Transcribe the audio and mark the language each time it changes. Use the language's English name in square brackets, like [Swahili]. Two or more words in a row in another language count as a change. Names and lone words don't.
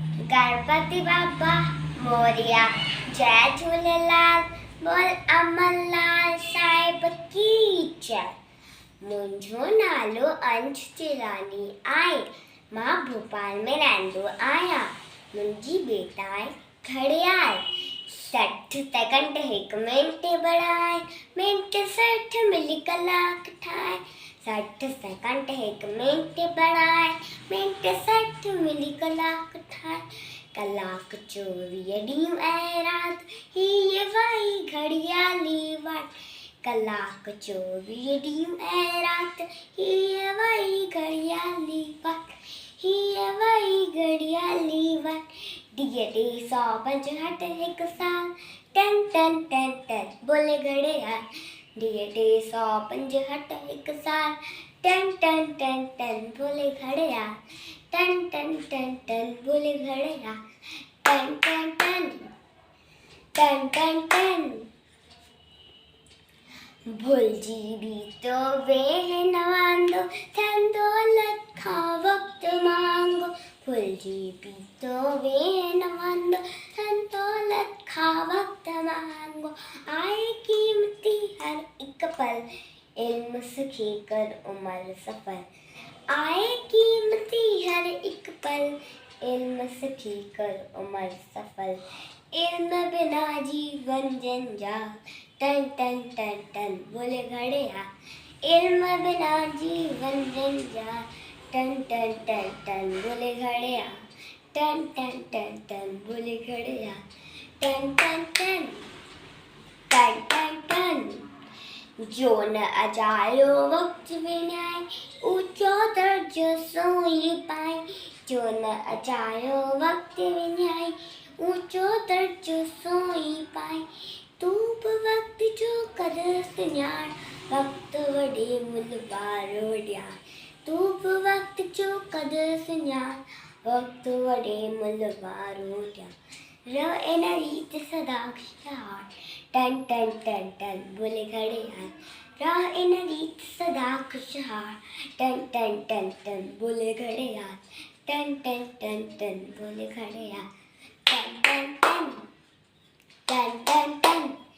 [Marathi] गणपति बाबा मोरिया, [Sindhi] जय झूलेलाल, बोल अमरलाल साहिब की जय। मुंहिंजो नालो अंश चेलानी आहे, मां भोपाल में रहंदो आहियां। मुंहिंजी बेटा आहे घड़ियाल, 60 सेकंड हिकु मिंट बढ़ाए, मिंट 60 मिली कलाक ठाहे। 60 सेकंड हिकु मिंट बढ़ाए, मिंट 60 मिली कलाक ठाहे। कलाक 24 ॾींहं ऐं राति, हीअ वही घड़ियाली वाट। कलाक 24 ॾींहं ऐं राति, हीअ वही घड़ियाली वाट, हीअ वही घड़ियाली वाट। ॾींहं 365 हिकु साल, टन टन टन टन बोले घड़ियाल। ॾींहं 365 हिकु साल, टन टन टन टन बोले घड़ियाल। टन टन टन टन बोले घड़ियाल। टन टन टन टन टन टन। भुलिजी बि तो वेह न वांदो, धन दौलत खां वक़्तु मांगो। भुलिजी बि तो वेह न वांदो, धन दौलत खां वक़्तु मांगो। आए क़ीमती हर हिकु पल, इल्म सिखी कर उमर सफल। आए क़ीमती हर हिकु पल, इल्म सिखी कर उमर सफल। इल्म बिना जीवन जंजाल, टन टन टन टन बोले घड़ियाल। इल्म बिना जीवन जंजाल, टन टन टन टन बोले घड़ियाल। टन टन टन टन बोले घड़ियाल। टन टन टन टन टन टन। जो न अजायो वक्त विञाए, ऊंचो दर्जो सोई पाए। जो न अजायो वक्त विञाए, ऊंचो दर्जो सोई पाए। तू बि वक्त जो कदर सुञाण, वक्त वॾे मुल वारो ॾियार। तू बि वक्त जो कदर सुञाण, वक्त वॾे मुल वारो ॾियार। रह इन रीत सदा खुशहाल, टन टन टन टन बोले घड़ियाल। रह इन रीत सदा खुशहाल, टन टन टन टन बोले घड़ियाल। टन टन टन टन बोले घड़ियाल। टन टन टन टन टन टन।